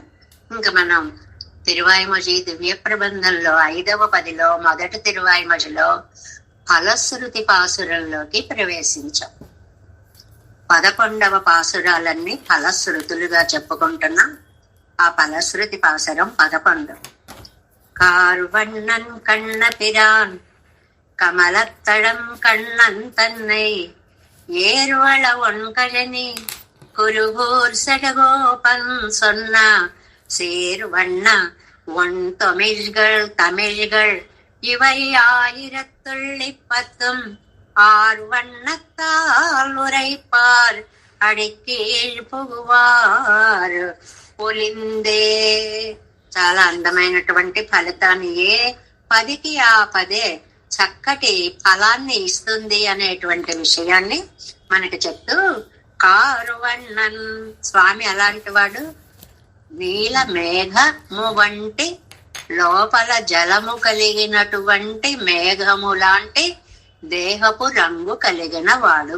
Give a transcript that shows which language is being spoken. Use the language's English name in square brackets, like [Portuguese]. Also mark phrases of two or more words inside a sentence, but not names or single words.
[Telugu] ఇంకా మనం తిరువాయిమొజి దివ్య ప్రబంధంలో 5వ పదిలో మొదటి తిరువాయిమొజిలో ఫలశ్రుతి పాసురంలోకి ప్రవేశించాం. 11వ పాసురాలన్నీ ఫలశ్రుతులుగా చెప్పుకుంటున్నాం. ఆ ఫలశ్రుతి పాసురం 11. [Tamil] கார்வண்ணன் கண்ண பிரான் கமலத்தடம் கண்ணன் தன்னை ஏர்வள ஒன்கழனி குருகூர் சடகோபன் சொன்ன சேர்வண்ண ஒன் தமிழ்கள் இவை 1010 ஆறு வண்ணத்தால் உரைப்பார் அடிக்கீழ் புகுவார் ஒளிந்தே. [Telugu] చాలా అందమైనటువంటి ఫలితాన్ని, ఏ పదికి ఆ పదే చక్కటి ఫలాన్ని ఇస్తుంది అనేటువంటి విషయాన్ని మనకి చెప్తూ, కారువన్నన్ స్వామి అలాంటి వాడు, నీల మేఘము వంటి లోపల జలము కలిగినటువంటి మేఘము లాంటి దేహపు రంగు కలిగిన వాడు.